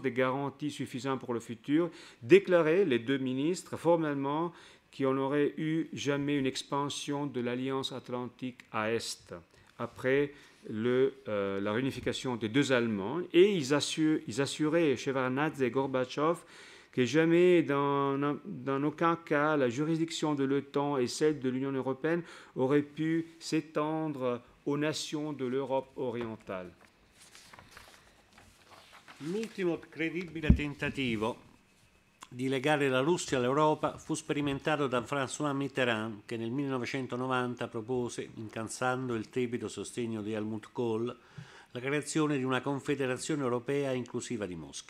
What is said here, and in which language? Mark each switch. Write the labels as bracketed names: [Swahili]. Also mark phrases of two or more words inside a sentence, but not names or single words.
[French] des garanties suffisantes pour le futur, déclaraient, les deux ministres, formellement, qu'il n'y aurait eu jamais une expansion de l'Alliance Atlantique à Est, après la réunification des deux Allemands, et ils assuraient, Shevardnadze et Gorbatchev, que jamais, dans aucun cas, la juridiction de l'OTAN et celle de l'Union européenne auraient pu s'étendre aux nations de l'Europe orientale. [Italian] L'ultimo credibile tentativo di legare la Russia all'Europa fu sperimentato da François Mitterrand, che nel 1990 propose, incansando il tiepido sostegno di Helmut Kohl, la creazione di una confederazione europea inclusiva di Mosca.